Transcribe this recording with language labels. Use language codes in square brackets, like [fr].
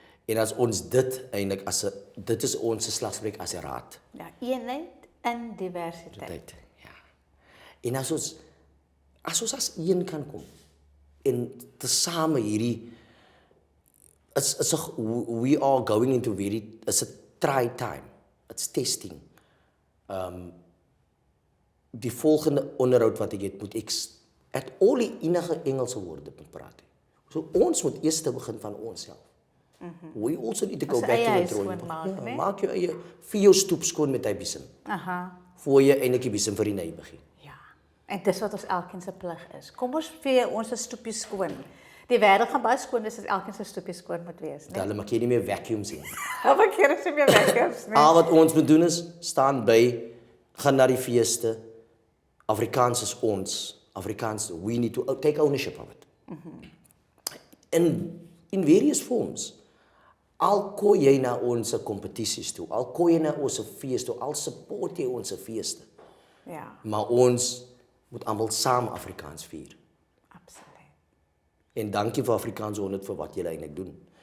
[af] En as ons dit eintlik dit is ons slagspreuk as 'n raad. Ja, eenheid in diversiteit. Ja. En as ons as een kan kom en tesame hierdie [en] we are going into it's a try time. It's testing. [af] Die volgende onderhoud wat ek het, moet ek al die enige Engelse woorde moet praat. So ons moet eers begin van onsself. [en] We also need to go back to the drawing board. [af] Maak jou eie vir jou stoep skoon met hy bisim. Voor jy eintlik die bisim vir die nei begin. Ja. En dis wat ons elkeen se plig is. Kom ons vee ons stoepie skoon. Die wêreld gaan baie skoon wees as elkeen se stoepie skoon moet wees, né? Hulle maak jy nie meer vacuums nie. Hulle keer is nie meer vacuums nie. Al wat ons moet doen is staan by, gaan na die feeste. Afrikaans is ons. [en] Afrikaans, we need to take ownership of it. In various forms. [af] Al kom jy na ons kompetisies toe, al kom jy na ons fees toe, al support jy ons feeste. Ja. Maar ons moet almal saam Afrikaans vier. Absoluut. En dankie vir Afrikaans 100 vir wat julle eintlik doen.